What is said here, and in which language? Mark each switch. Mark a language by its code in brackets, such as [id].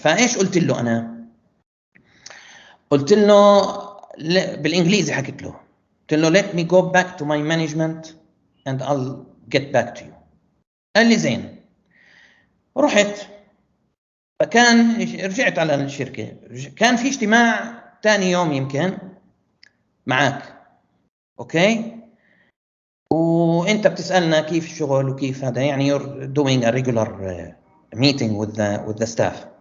[ar] فايش قلت له انا؟ قلت له [en] بالانجليزي، حكيت له قلت له let me go back to my management and I'll get back to you. [ar] قال لي زين. رحت، فكان رجعت على الشركة، كان في اجتماع تاني يوم يمكن معاك. اوكي. وانت بتسالنا كيف الشغل وكيف هذا، يعني [en] you're doing a regular meeting with the staff.